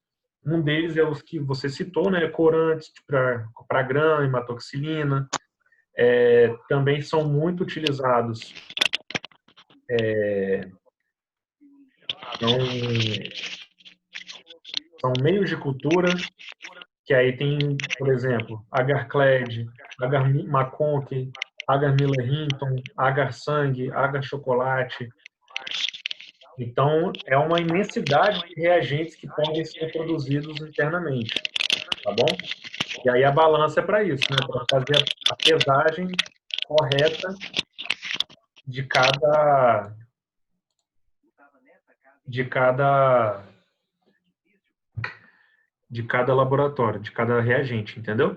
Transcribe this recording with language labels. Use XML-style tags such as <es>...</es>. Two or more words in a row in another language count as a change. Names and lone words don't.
<pt>Um deles é os que você citou, né? Corantes para grã, hematoxilina. Também são muito utilizados. Então, são meios de cultura, que aí tem, por exemplo, agar-cled, agar-maconque, agar-miller-hinton, agar-sangue, agar-chocolate. Então, é uma imensidade de reagentes que podem ser produzidos internamente, tá bom? E aí a balança é para isso, né? Para fazer a pesagem correta de cada de cada de cada laboratório, de cada reagente, entendeu?</pt>